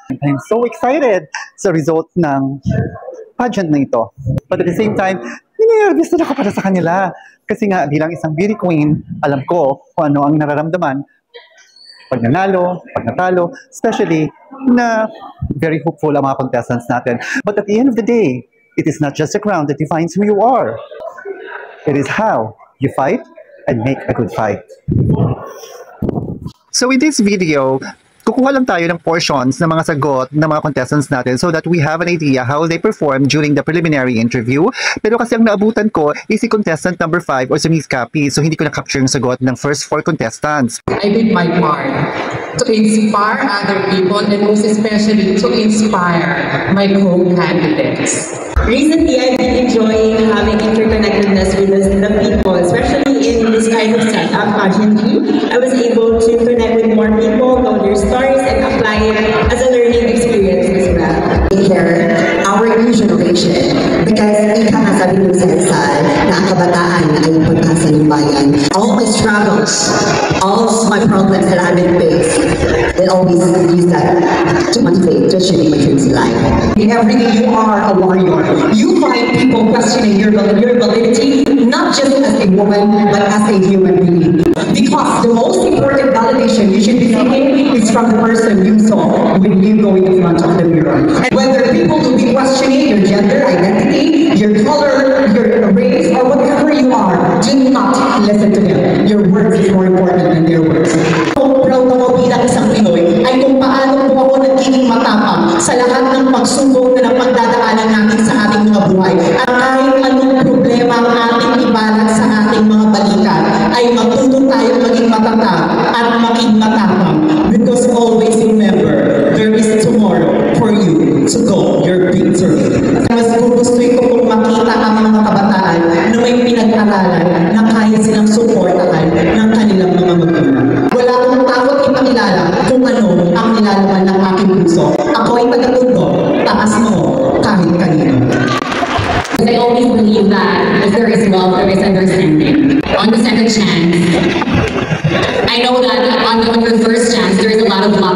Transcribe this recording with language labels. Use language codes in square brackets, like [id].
[en] I'm so excited sa result ng pageant [tl] na ito. [en] But at the same time, [tl] nervous na ako para sa kanila. Kasi nga, bilang isang beauty queen, alam ko kung ano ang nararamdaman pag nanalo, pag natalo, especially na very hopeful ang mga contestants natin. [en] But at the end of the day, it is not just a crown that defines who you are. It is how you fight and make a good fight. So in this video, [tl] kukuha lang tayo ng portions ng mga sagot ng mga contestants natin [en] so that we have an idea how they perform during the preliminary interview. [tl] Pero kasi ang naabutan ko is si contestant number 5 or si Miss Cappy, so hindi ko na-capture yung sagot ng first 4 contestants. [en] I did my part to inspire other people and most especially to inspire my co-candidates. Recently, I've been enjoying having interconnectedness with the people, especially in this kind of setup, pageantry. I was able to connect with more people, know their stories, and apply it as a learning experience as well. Here, our new generation, because [tl] ika nga sabi mo sa Rizal, na ang kabataan ay pag-asa ng bayan. [en] All my struggles, all my problems that I've been faced, they always use that to motivate, to achieve my dreams in life. Every day you are a warrior. You find people questioning your validity, not just as a woman, but as a human being. Because the most important validation you should be seeking is from the person you saw when you go in front of the mirror. And whether people will be questioning your gender identity, your color, your race, or whatever you are, do not listen to them. Your words is more important than their words. [tl] Kung proud ako bilang isang Pinoy, ay kung paano po ako nagiging matapang sa lahat ng pagsubok na pagdadaanan natin sa ating mga buhay. At kahit anong problema ang ating ibalat sa ating mga balikan, ay matuto tayong maging matatag at maging matapang. [en] Because always remember, there is tomorrow for you to go your victory. [tl] Mas gugustuhin ko kung makita ang mga kabataan na may pinag-aralan na kaya silang suportahan ng kanilang mga magulang. Wala akong takot ipakilala kung ano ang nilalaman ng aking puso. Ako ay taga-tundo, taas mo kahit kanino. [en] I always believe that if there is love, there is understanding. On the second chance, I know that on your first chance, there is a lot of love.